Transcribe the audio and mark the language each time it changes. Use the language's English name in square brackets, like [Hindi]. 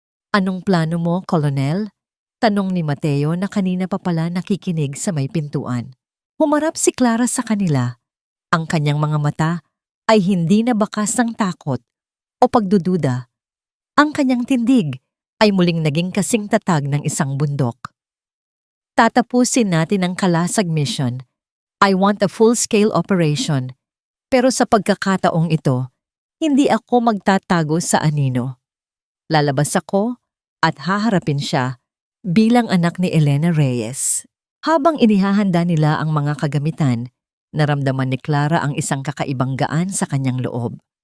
[Filipino] Anong plano mo, Colonel? Tanong ni Mateo na kanina pa pala nakikinig sa may pintuan. Humarap si Clara sa kanila. Ang kanyang mga mata ay hindi na bakas ng takot o pagdududa. Ang kanyang tindig ay muling naging kasing tatag ng isang bundok. Tatapusin natin ang Kalasag mission. [English] I want a full-scale operation. [Filipino] Pero sa pagkakataong ito, hindi ako magtatago sa anino. Lalabas ako at haharapin siya bilang anak ni Elena Reyes. Habang inihahanda nila ang mga kagamitan, naramdaman ni Clara ang isang kakaibang gaan sa kanyang loob.